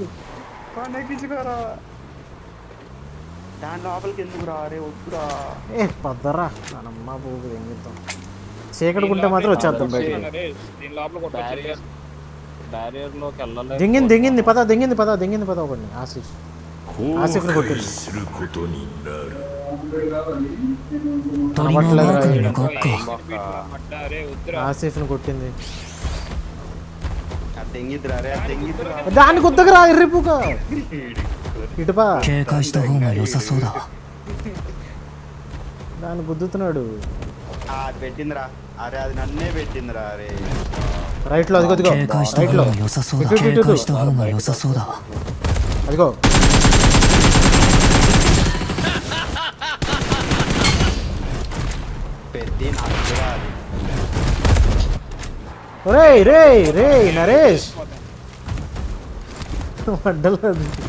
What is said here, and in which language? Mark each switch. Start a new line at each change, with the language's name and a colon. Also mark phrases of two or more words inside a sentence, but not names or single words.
Telugu: ఎక్కించుకోరా. దాని లోపలికి ఎందుకు రా? అరే వద్దురా. పద్దరా నమ్మా పోగు ఎంగిద్దాం. చీకటి గుంటే మాత్రం వచ్చేద్దాం బయటికి. దీని లోపల కొట్టారు. బ్యారియర్ లోకి వెళ్ళలేదు. దింగింది దింగింది పద దింగింది పద దింగింది పద ఒకటి ఆశీష్. ఆసిఫ్ని కొట్టింది.
Japanese: することになる。鳥のマークに向かうか。
Telugu: పడ్డారే వద్దురా. ఆసిఫ్ని కొట్టింది. అది తెంగిద్దురా రే, అది తెంగిద్దురా. దాన్ని కొద్దకరా ఎర్రిపుక ఇటుపా
Japanese: 警戒した方が良さそうだ。
Telugu: దాన్ని గుద్దుతున్నాడు. అది పెట్టిందిరా. అరే అది నన్నే పెట్టిందిరా అరే. రైట్ లో అదిగో అదిగో
Japanese: 警戒した
Telugu: రైట్
Japanese: 方
Telugu: లో
Japanese: が良さそうだ。
Telugu: ఇటు, ఇటు,
Japanese: 警
Telugu: ఇటు.
Japanese: 戒した方が良さそうだ。
Telugu: అదిగో పెద్ద నాకు కూడా అది. రేయ్ రేయ్ రేయ్ నరేష్ అడ్డలేదు.